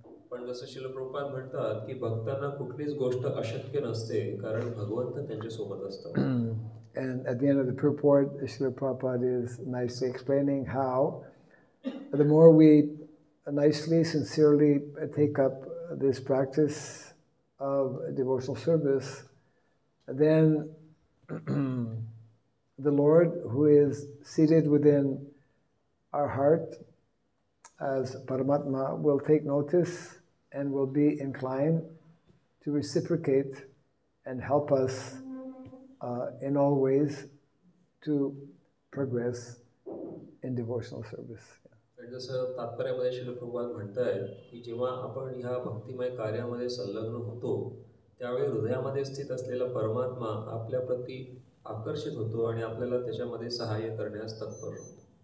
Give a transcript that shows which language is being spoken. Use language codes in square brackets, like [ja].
[mr] पण जसं श्रील प्रभुपाद म्हणतात की भक्तांना कुठलीच गोष्ट अशक्य नसते, कारण भगवंत त्यांच्या सोबत असतात. [en] And at the end of the purport, Srila Prabhupada is nicely explaining how the more we nicely, sincerely take up this practice of devotional service, then the Lord, who is seated within our heart as Paramatma, will take notice and will be inclined to reciprocate and help us in all ways to progress in devotional service. [mr] जसं तात्पर्यामध्ये श्रील प्रभुपाद म्हणतायत की जेव्हा आपण ह्या भक्तिमय कार्यामध्ये संलग्न होतो, त्यावेळी हृदयामध्ये स्थित असलेला परमात्मा आपल्याप्रती आकर्षित होतो आणि आपल्याला त्याच्यामध्ये सहाय्य करण्यास तत्पर होतो.